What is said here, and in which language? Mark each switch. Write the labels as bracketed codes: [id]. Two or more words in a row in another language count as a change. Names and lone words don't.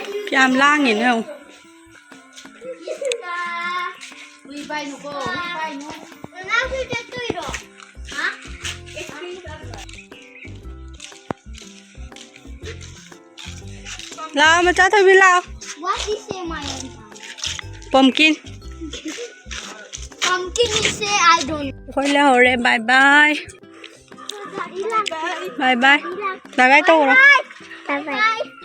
[mni] ꯀꯌꯥꯝ ꯂꯥꯡꯉꯤꯅꯣ ꯌꯦꯡꯉꯨ ꯂꯥꯛꯑꯣ ꯃꯆꯥ ꯊꯣꯏꯕꯤ ꯂꯥꯛꯑꯣ pumpkin is say I don't. ꯑꯩꯈꯣꯏ ꯂꯩꯍꯧꯔꯦ [en] bye bye bye bye bye bye [mni] ꯇꯧꯔꯣ Bye.